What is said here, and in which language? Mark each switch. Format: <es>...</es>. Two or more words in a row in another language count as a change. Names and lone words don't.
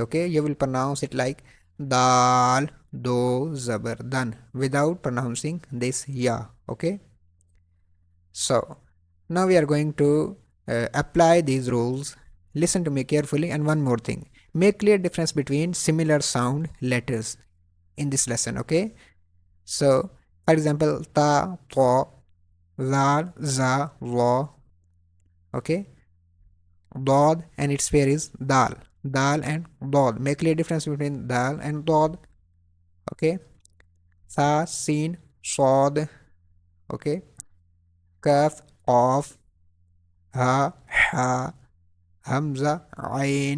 <en>Okay, you will pronounce it like</en> <ur>dal do zabar</ur> <en>dan without pronouncing this ya. Okay, so now we are going to apply these rules. Listen to me carefully, and one more thing, make clear difference between similar sound letters in this lesson. Okay, so for example, ta, ta, zal, za, wa. Okay, dod and its pair is dal. Dal and dod. Make clear difference between dal and dod. Okay, tha, sin, sod. Okay, kaf, qaf, ha, ha, hamza, ain.</en>